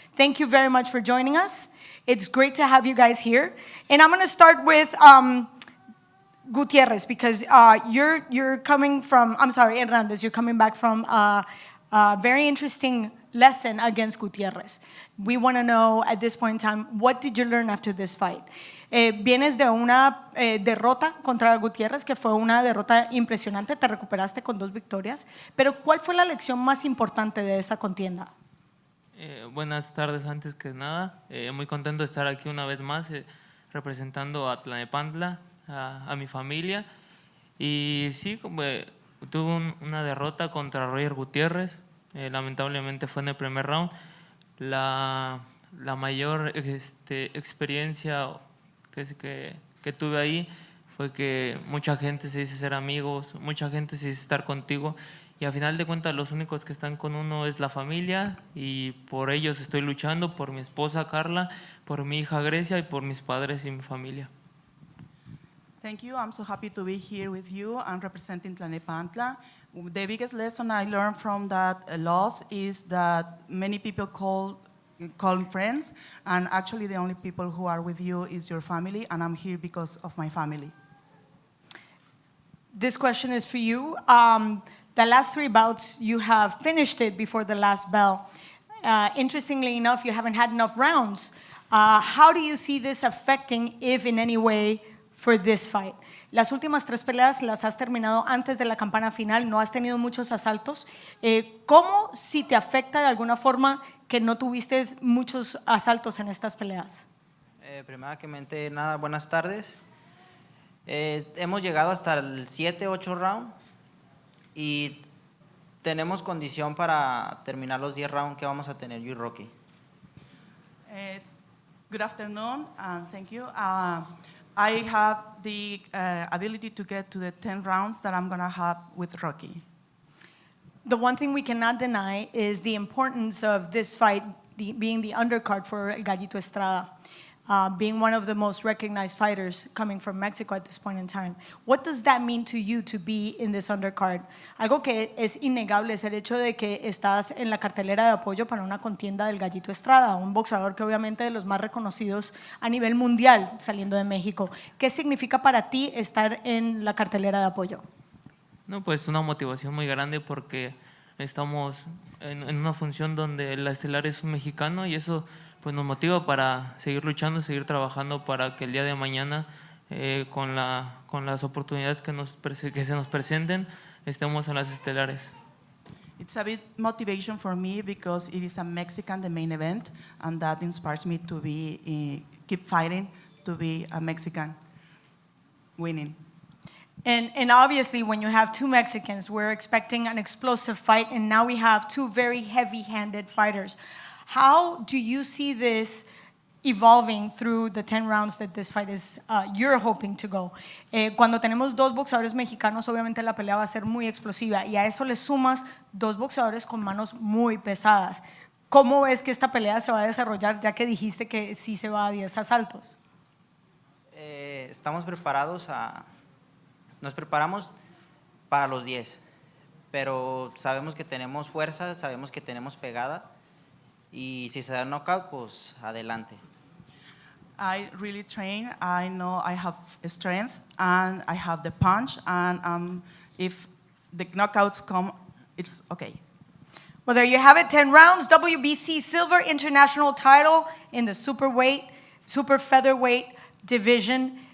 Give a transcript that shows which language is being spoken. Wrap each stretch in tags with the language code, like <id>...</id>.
<en>Thank you very much for joining us. It's great to have you guys here. And I'm going to start with Gutierrez, because you're coming from, I'm sorry, Hernandez, you're coming back from a very interesting lesson against Gutierrez. We want to know at this point in time, what did you learn after this fight?</en> <es>Vienes de una derrota contra Gutierrez, que fue una derrota impresionante, te recuperaste con 2 victorias, pero ¿cuál fue la lección más importante de esa contienda? Buenas tardes, antes que nada, muy contento de estar aquí una vez más representando a Tlalnepantla, a mi familia, y sí, tuve una derrota contra Roger Gutiérrez, lamentablemente fue en el primer round. La mayor experiencia que tuve ahí fue que mucha gente se dice ser amigos, mucha gente se dice estar contigo, y a final de cuentas los únicos que están con uno es la familia, y por ellos estoy luchando, por mi esposa Carla, por mi hija Grecia y por mis padres y mi familia.</es> <en>Thank you. I'm so happy to be here with you. I'm representing Tlalnepantla. The biggest lesson I learned from that loss is that many people call friends, and actually the only people who are with you is your family, and I'm here because of my family. This question is for you. The last 3 bouts, you have finished it before the last bell. Interestingly enough, you haven't had enough rounds. How do you see this affecting, if in any way, for this fight?</en> <es>Las últimas 3 peleas las has terminado antes de la campana final, no has tenido muchos asaltos. ¿Cómo si te afecta de alguna forma que no tuviste muchos asaltos en estas peleas? Primeramente, nada, buenas tardes. Hemos llegado hasta el 7-8 round y tenemos condición para terminar los 10 rounds que vamos a tener yo y Rocky.</es> <en>Good afternoon, and thank you. I have the ability to get to the 10 rounds that I'm going to have with Rocky. The one thing we cannot deny is the importance of this fight being the undercard for El Gallito Estrada, being one of the most recognized fighters coming from Mexico at this point in time. What does that mean to you to be in this undercard?</en> <es>Algo que es innegable es el hecho de que estás en la cartelera de apoyo para una contienda del Gallito Estrada, un boxeador que obviamente de los más reconocidos a nivel mundial saliendo de México. ¿Qué significa para ti estar en la cartelera de apoyo? No, pues una motivación muy grande porque estamos en una función donde la estelar es un mexicano y eso pues nos motiva para seguir luchando, seguir trabajando para que el día de mañana con las oportunidades que se nos presenten estemos en las estelares.</es> <en>It's a bit motivation for me because it is a Mexican, the main event, and that inspires me to keep fighting to be a Mexican winning. And obviously, when you have two Mexicans, we're expecting an explosive fight, and now we have two very heavy-handed fighters. How do you see this evolving through the 10 rounds that this fight is, you're hoping to go?</en> <es>Cuando tenemos dos boxeadores mexicanos, obviamente la pelea va a ser muy explosiva, y a eso le sumas dos boxeadores con manos muy pesadas. ¿Cómo ves que esta pelea se va a desarrollar, ya que dijiste que sí se va a 10 asaltos? Estamos preparados nos preparamos para los 10, pero sabemos que tenemos fuerza, sabemos que tenemos pegada, y si se da knockout, pues adelante.</es> <en>I really train. I know I have strength and I have the punch, and if the knockouts come, it's okay. Well, there you have it, 10 rounds, WBC Silver International title in the super featherweight division.</en>